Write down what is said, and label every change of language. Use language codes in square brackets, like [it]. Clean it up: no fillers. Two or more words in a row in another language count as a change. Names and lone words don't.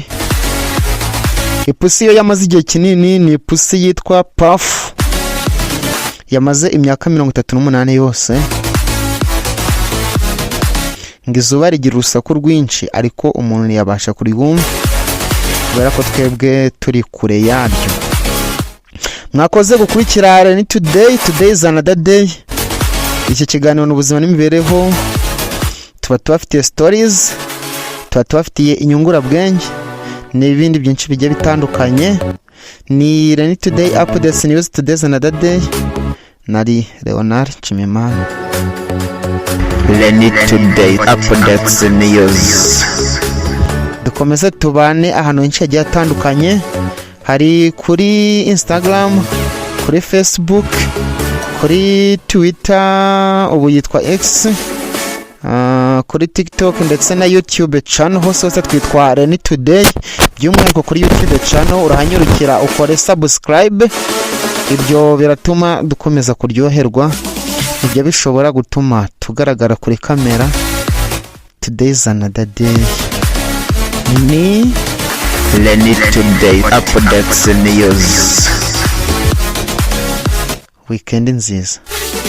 [rw] Ipusi yo yamaze igihe kinini ni ipusi yitwa Puff, yamaze imyaka 38 yose. Ngo izuba rigira urusaku rwinshi ariko umuntu ntiyabasha kuribumva kubera ko twebwe turi kure yaryo. Mwakoze gukurikira Lenny Today. [en] Today is another day. [rw] Iki kiganiro n'ubuzima n'imibereho, tuba tubafitiye stories, tuba tubafitiye inyungurabwenge n'ibindi byinshi bigiye bitandukanye. Ni Lenny Today Updates News. [en] Today is another day. [rw] Nari Leonard Chimimana. Lenny Today Updates News. Dukomeze tubane ahantu henshi hagiye hatandukanye, hari kuri Instagram, kuri Facebook, kuri Twitter ubu yitwa X, kuri TikTok ndetse na YouTube channel, hose twitwa Lenny Today. By'umwihariko kuri YouTube channel urahanyurukira ukore subscribe, ibyo biratuma dukomeza kuryoherwa, ibyo bishobora gutuma tugaragara kuri kamera. [en] Today is another day. Ni [rw] Lenny Today Updates News. Weekend nziza.